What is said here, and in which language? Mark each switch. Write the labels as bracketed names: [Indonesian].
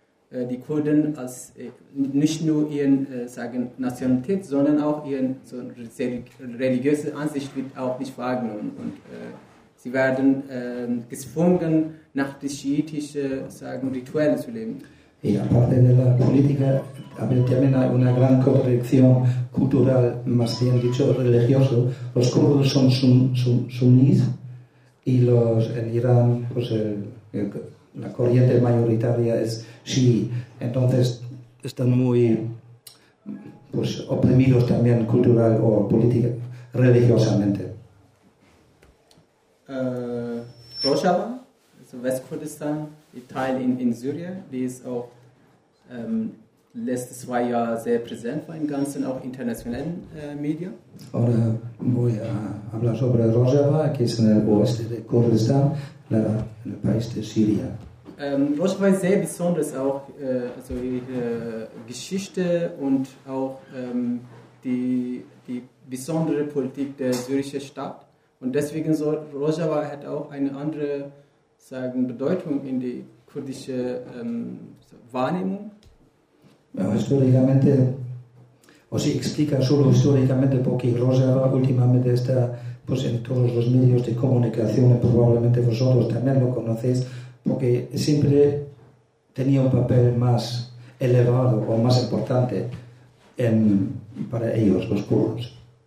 [German] Die Kurden als nicht nur ihren Nationalität, sondern auch ihren religiöse Ansicht wird auch nicht wahrgenommen. Und sie werden gezwungen, nach den schiitischen Rituellen zu leben. [Spanish] Y aparte de la política, también hay una gran corrección cultural, más bien dicho religioso. Los kurdos son sunnis y los en Irán, pues la corriente mayoritaria es chií, entonces están muy pues oprimidos también cultural o política religiosamente. [German] Rojava, so West Kurdistan, die Teil in Syrien, die ist auch letztes Jahr sehr präsent war im ganzen auch internationalen Medien. [Spanish] Ahora voy a hablar sobre Rojava, que es en el oeste de Kurdistán, en el país de Siria. [German] Rojava ist sehr besonders auch, also ihre Geschichte und auch die besondere Politik der syrischen Stadt. Und deswegen Rojava hat auch eine andere Bedeutung in die kurdische Wahrnehmung. [Spanish] Bueno, históricamente, o si explica solo históricamente, porque Rojava últimamente está pues, en todos los medios de comunicación, y probablemente vosotros también lo conocéis. Porque siempre tenía un papel más elevado o más importante para ellos, los kurdos.